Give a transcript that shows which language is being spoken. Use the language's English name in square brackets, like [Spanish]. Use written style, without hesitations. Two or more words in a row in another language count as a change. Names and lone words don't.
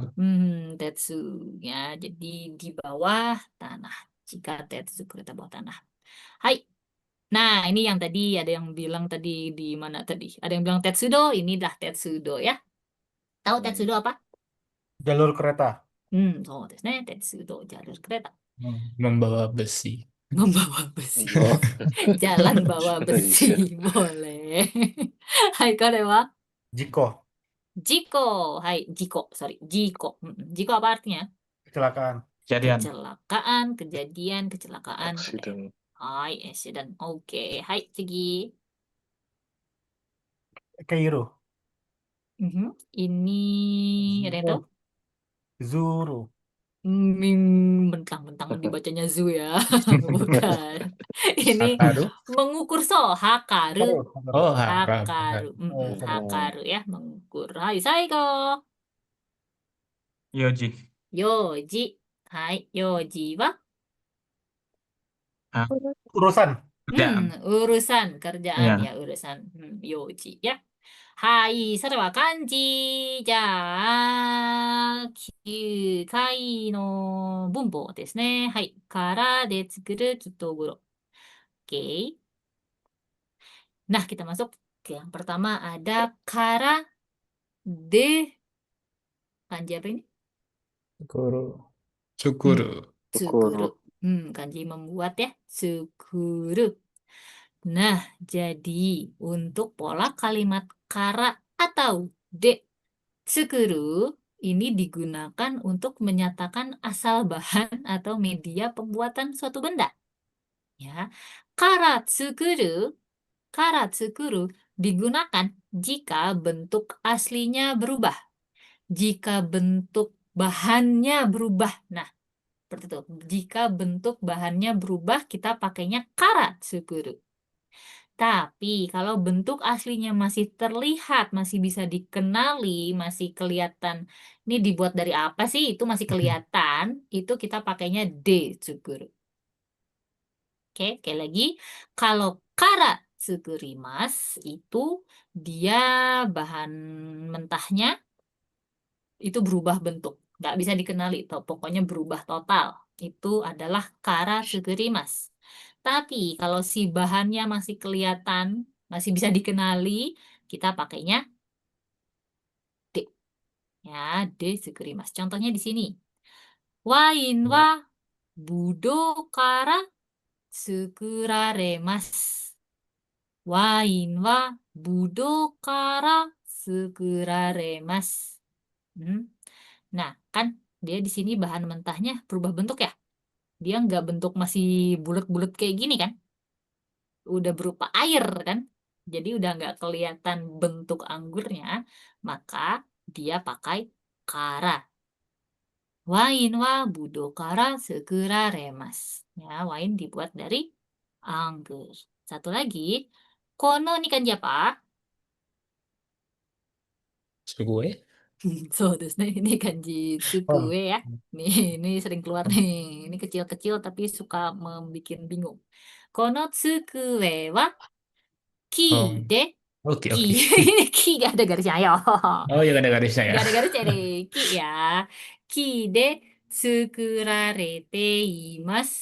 [Indonesian] Tetsu ya. Jadi di bawah tanah. [Japanese] 地下、鉄, [Indonesian] kereta bawah tanah. Hai. Nah, ini yang tadi ada yang bilang tadi di mana tadi? Ada yang bilang tetsudo, inilah tetsudo ya. Tahu tetsudo apa? jalur kereta. [Japanese] そうですね、鉄道, [Indonesian] jalur kereta. Membawa besi. Membawa besi. Oh. Jalan bawa besi. Iya. Boleh. Hai, [Japanese] これは? [Indonesian] Jiko. Jiko. Hai, jiko. Sorry, jiko. Jiko apa artinya? Kecelakaan. Kejadian. Kecelakaan, kejadian, kecelakaan. Boleh. Accident. Hai, accident. Oke. Hai, Cigi. Keiru. Ini ada yang tahu? Zuru. Mentang-mentang dibacanya zu ya. Bukan. Ini Hakaru. mengukur hakaru. Oh, Hakaru. Oh, Hakaru ya, mengukur. Hai, saigo. Yoji. Yoji. Hai, [Japanese] 用事は? [Indonesian] urusan. Kerjaan. Urusan kerjaan Iya. ya, urusan. Yoji ya. Hai, [Japanese] それは漢字。じゃあ、9回の文法ですね。はい。からで作るきっとグロ。Oke. [Indonesian] Nah, kita masuk ke yang pertama ada [Japanese] からで [Indonesian] kanji apa ini? Kuru. Tsukuru. Tsukuru. Kanji membuat ya. Tsukuru. Nah, jadi untuk pola kalimat kara atau [Japanese] で作る [Indonesian] ini digunakan untuk menyatakan asal bahan atau media pembuatan suatu benda. Ya. [Japanese] から作る [Indonesian] digunakan jika bentuk aslinya berubah. Jika bentuk bahannya berubah. Nah, seperti itu. Jika bentuk bahannya berubah, kita pakainya [Japanese] から作る. [Indonesian] Tapi kalau bentuk aslinya masih terlihat, masih bisa dikenali, masih kelihatan, ini dibuat dari apa sih? Itu masih kelihatan, itu kita pakainya [Japanese] で作る. [Indonesian] Oke, sekali lagi. Kalau [Japanese] から作ります [Indonesian] itu dia bahan mentahnya itu berubah bentuk. Nggak bisa dikenali, pokoknya berubah total. Itu adalah [Japanese] から作ります. [Indonesian] Tapi kalau si bahannya masih kelihatan, masih bisa dikenali, kita pakainya de. Ya, [Japanese] で作ります. [Indonesian] Contohnya di sini. [Japanese] ワインはぶどうから作られます. ワインはぶどうから作られます. [Indonesian] Nah, kan dia di sini bahan mentahnya berubah bentuk ya. Dia nggak bentuk masih bulat-bulat kayak gini kan. Udah berupa air kan. Jadi udah nggak kelihatan bentuk anggurnya. Maka dia pakai kara. [Japanese] ワインはぶどうから作られます. [Indonesian] Ya, wain dibuat dari anggur. Satu lagi. Kono ni kanji apa? Sugoi. So, terus ini kanji Oh, tsukue ya. Ini sering keluar nih. Ini kecil-kecil tapi suka membuat bingung. [Japanese] この机は木 [Indonesian] Oh, de oke, ki. oke. Ini ki gak ada garisnya ayo. Oh, ya ada garisnya ya. Gak ada garisnya deh. Ki ya. [Japanese] 木で作られています.